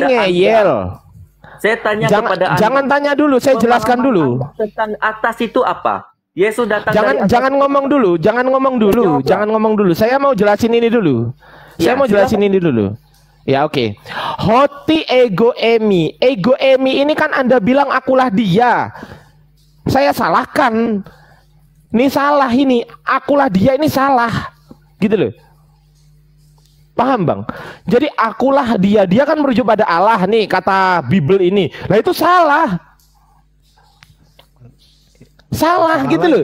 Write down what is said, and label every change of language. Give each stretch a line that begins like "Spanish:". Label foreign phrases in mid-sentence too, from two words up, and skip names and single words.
Indonesian: kepada ngeyel. Anda. Saya tanya Jangan, kepada Anda. jangan tanya dulu, saya jelaskan dulu. Anda tentang atas itu apa? Yesus datang dari atas. Jangan ngomong dulu, jangan ngomong dulu, jangan ngomong dulu. Saya mau jelasin ini dulu. Saya mau jelasin ini dulu.
Greek: Ya oke. Hoti ego emi. Ego emi
Indonesian: ini kan Anda bilang akulah dia. Saya salahkan. Ini salah ini. Akulah dia ini salah. Gitu loh. Paham bang? Jadi akulah dia. Dia kan merujuk pada Allah nih kata Bible ini. Nah itu salah. Salah gitu loh.